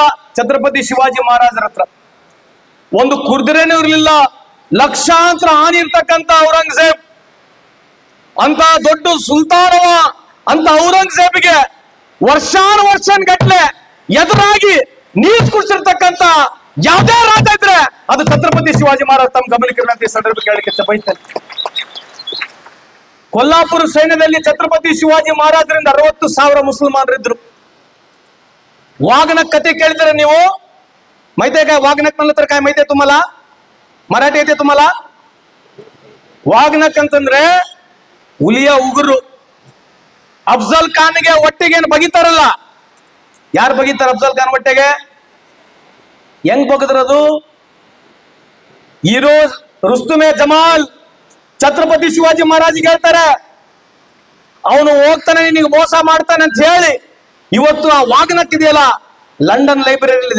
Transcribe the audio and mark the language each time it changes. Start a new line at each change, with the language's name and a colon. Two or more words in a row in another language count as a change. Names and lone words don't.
Kannada: ಛತ್ರಪತಿ ಶಿವಾಜಿ ಮಹಾರಾಜರ ಹತ್ರ, ಒಂದು ಕುದುರೆನೂ ಇರಲಿಲ್ಲ, ಲಕ್ಷಾಂತರ ಆನೆ ಇರ್ತಕ್ಕಂಥ ಔರಂಗಜೇಬ್ ಅಂತ ದೊಡ್ಡ ಸುಲ್ತಾನವ ಅಂತ ಔರಂಗಜೇಬ್ಗೆ ವರ್ಷಾನುಗಟ್ಲೆ ಎದುರಾಗಿ ನೀರು ಕುಡಿಸಿರ್ತಕ್ಕಂಥ ಯಾವುದೇ ರಾಜ ಇದ್ರೆ ಅದು ಛತ್ರಪತಿ ಶಿವಾಜಿ ಮಹಾರಾಜ್ ತಮ್ಮ ಗಮನಕ್ಕೆ ಸಂದರ್ಭ ಕೇಳಲಿಕ್ಕೆ ಬಯಸ್ತೇನೆ. ಕೊಲ್ಲಾಪುರ ಸೈನ್ಯದಲ್ಲಿ ಛತ್ರಪತಿ ಶಿವಾಜಿ ಮಹಾರಾಜರಿಂದ 60,000 ಮುಸಲ್ಮಾನರಿದ್ರು.
Marathi: वाघनक
Kannada: ಕಥೆ ಕೇಳಿದ್ರೆ ನೀವು
Marathi: माहिती आहे का? वाघनक म्हणलं तर काय माहिती आहे तुम्हाला? मराठी येते तुम्हाला?
Kannada: वाघनक ಅಂತಂದ್ರೆ ಹುಲಿಯ ಉಗುರು. ಅಫ್ಜಲ್ ಖಾನ್ಗೆ ಹೊಟ್ಟೆಗೆ ಬಗಿತಾರಲ್ಲ, ಯಾರು ಬಗಿತಾರ ಅಫ್ಜಲ್ ಖಾನ್ ಹೊಟ್ಟೆಗೆ? ಹೆಂಗ್ ಬಗದ್ರದು? ಹೀರೋ ರುಸ್ತುಮೆ ಜಮಾಲ್ ಛತ್ರಪತಿ ಶಿವಾಜಿ ಮಹಾರಾಜಿಗೆ ಹೇಳ್ತಾರೆ, ಅವನು ಹೋಗ್ತಾನೆ ನಿನಗೆ ಮೋಸ ಮಾಡ್ತಾನೆ ಅಂತ ಹೇಳಿ ಇವತ್ತು ಆ ವಾಗ್ನಕ್ ಇದೆಯಲ್ಲ, ಲಂಡನ್ ಲೈಬ್ರರಿ ಇದೆ.